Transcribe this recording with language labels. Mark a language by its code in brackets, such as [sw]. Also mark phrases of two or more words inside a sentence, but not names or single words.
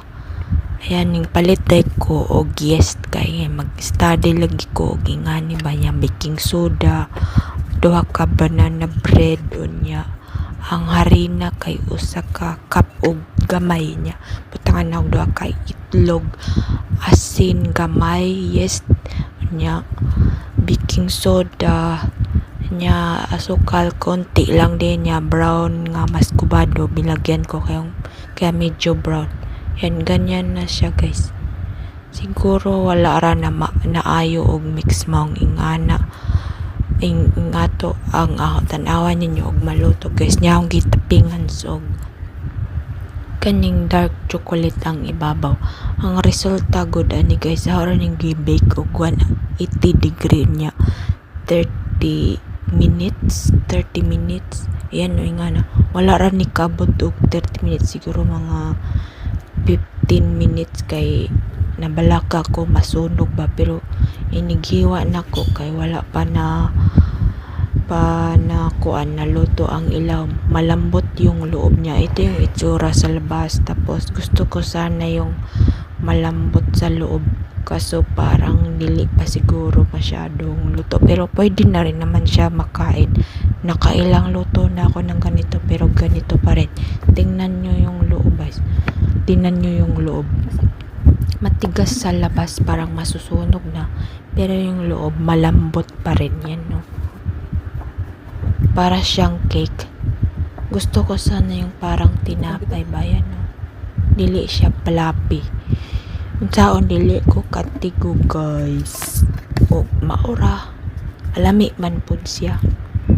[ceb] Ayan, ning palitay ko og yes kay mag-study lagi ko og ingani ba niya baking soda, duha ka [en] banana bread [ceb] unya. Ang harina kay usa ka cup og gamay niya. Butangan og duha ka itlog, asin gamay, yes unya. Baking soda nya asukal konti lang din niya, brown nga mas kubado bilagyan ko kaya medyo brown. [tl] Yan, ganyan na siya guys. [ceb] Siguro wala ra na naayo og mix maong ingana. Ingato ang tanawa ninyo og maluto guys. Nya akong gitapingan og kaning dark chocolate ang ibabaw. Ang resulta good ani guys. Sa oras ning gi-bake og 180 degree niya. 30 minutes. Yan o ingana. Wala ra ni kabot og 30 minutes. Siguro mga 15 minutes kay nabalaka ko masunog ba, pero inighiwa na ko kay wala pa na kuan naluto ang ilaw. [tl] Malambot yung loob niya. Ito yung itsura sa labas, tapos gusto ko sana yung malambot sa loob, kaso parang dili pa siguro masyadong luto, pero pwede na rin naman siya makain. Nakailang luto na ako ng ganito pero ganito pa rin. Tingnan nyo yung loob guys. Tingnan nyo yung loob. Matigas sa labas, parang masusunog na. Pero yung loob, malambot pa rin yan, no? Para siyang cake. Gusto ko sana yung parang tinapay ba yan, no? [ceb] Dili siya fluffy. Unsaon dili ko katigo, guys. O, maura. Alami man pud siya.